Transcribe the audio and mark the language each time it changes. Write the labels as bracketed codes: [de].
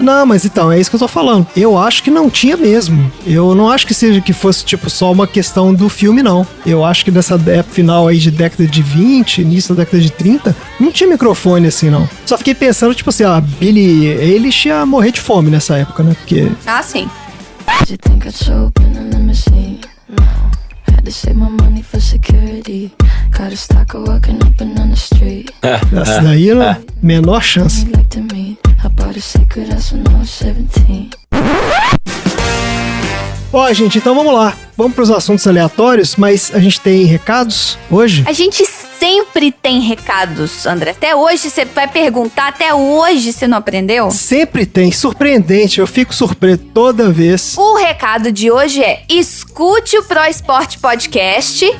[pt] Não, mas então, é isso que eu tô falando. Eu acho que não tinha mesmo. Eu não acho que fosse, tipo, só uma questão do filme, não. Eu acho que nessa época final aí de década de 20, início da década de 30, não tinha microfone assim, não. Só fiquei pensando, tipo assim, a Billie Eilish ia morrer de fome nessa época, né? Porque... Ah, sim. [en] Did you think I'd show up in a limousine? No. Had to save my money for security. Got a stalker walking up and on the street. [pt] Essa daí, né? Menor chance. [en] Like to meet. I bought a secret house when I was 17. [pt] Ó, gente, então vamos lá. Vamos pros assuntos aleatórios, mas a gente tem recados hoje? A gente sempre tem recados, André. Até hoje você vai perguntar, até hoje você não aprendeu? Sempre tem. Surpreendente. Eu fico surpreso toda vez. O recado de hoje é: escute o Pro Esporte Podcast.